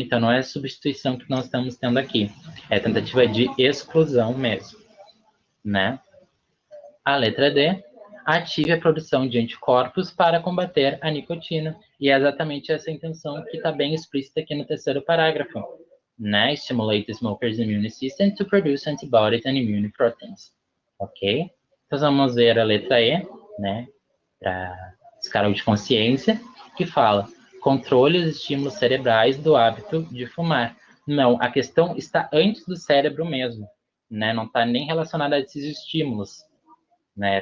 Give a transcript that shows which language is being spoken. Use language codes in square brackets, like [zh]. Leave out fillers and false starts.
[pt] Então não é a substituição que nós estamos tendo aqui, é tentativa de exclusão mesmo, né? A letra D, ative a produção de anticorpos para combater a nicotina. E é exatamente essa intenção que está bem explícita aqui no terceiro parágrafo, né? [en] Stimulate the smoker's immune system to produce antibodies and immune proteins. [pt] Ok? Então vamos ver a letra E, né? Para escala de consciência, que fala controle os estímulos cerebrais do hábito de fumar. Não, a questão está antes do cérebro mesmo, né? Não está nem relacionada a esses estímulos, né?